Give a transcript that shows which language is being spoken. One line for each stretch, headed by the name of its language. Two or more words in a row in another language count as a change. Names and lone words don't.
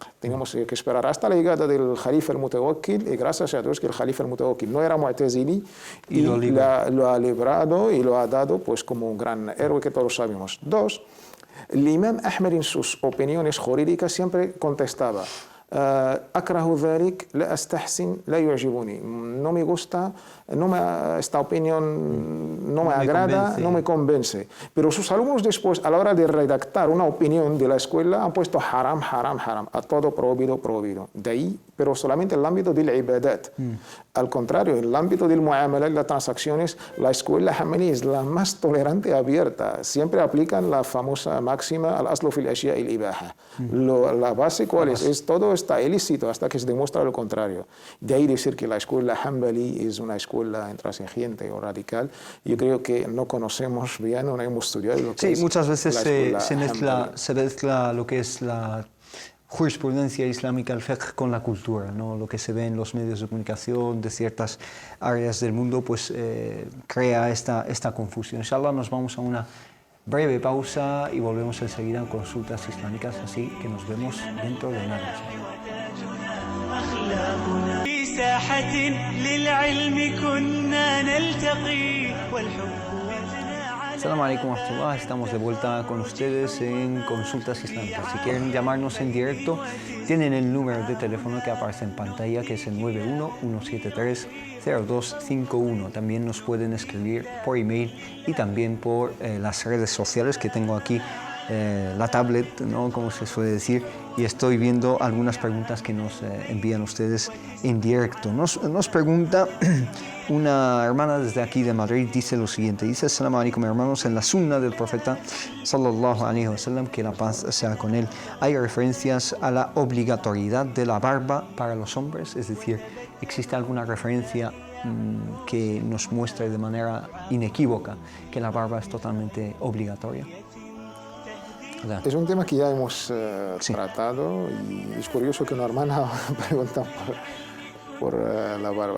Spanish: Teníamos que esperar hasta la llegada del Jalifa el Mutawakkil, y gracias a Dios que el Jalifa el Mutawakkil no era Mu'tazili, y lo ha librado y lo ha dado, pues, como un gran héroe que todos sabemos. 2, el Imam Ahmed, en sus opiniones jurídicas, siempre contestaba:
Arabic: أكره ذلك لا أستحسن لا يعجبني
Spanish: no me gusta esta opinión no me agrada no me convence pero sus alumnos después a la hora de redactar una opinión de la escuela han puesto haram haram haram a todo prohibido prohibido de ahí pero solamente en el ámbito del ibadat al contrario en el ámbito del muamalat y las transacciones la escuela Hanbali es la más tolerante y abierta siempre aplican la famosa máxima
Arabic: الأصل في الأشياء الإباحة
Spanish: la base cuál es todo está ilícito hasta que se demuestra lo contrario. De ahí decir que la escuela Hanbali es una escuela intransigente o radical, yo creo que no conocemos bien, no hemos estudiado lo que es muchas veces se Hanbali. mezcla lo que es la jurisprudencia islámica, el fiqh, con la cultura, ¿no? Lo que se ve en los medios de comunicación de ciertas áreas del mundo, pues crea esta confusión. Inshallah nos vamos a una breve pausa y volvemos enseguida a consultas islámicas, así que nos vemos dentro de nada.
Arabic: أخلاقنا في ساحة للعلم كنا نلتقي والحب السلام عليكم ورحمة الله,
Spanish: estamos de vuelta con ustedes en Consultas Islámicas. Si quieren llamarnos en directo, tienen el número de teléfono que aparece en pantalla, que es el 91-173-0251. También nos pueden escribir por email y también por las redes sociales que tengo aquí, la tablet, ¿no? Como se suele decir, y estoy viendo algunas preguntas que nos envían ustedes en directo. Nos pregunta una hermana desde aquí de Madrid, dice lo siguiente, dice:
Arabic: السلام عليكم
Spanish: hermanos, en la sunna del profeta
Arabic: صلى الله عليه وسلم,
Spanish: que la paz sea con él, hay referencias a la obligatoriedad de la barba para los hombres, es decir, ¿existe alguna referencia que nos muestre de manera inequívoca que la barba es totalmente obligatoria? Es un tema que ya hemos tratado y es curioso que una hermana pregunta por la barba.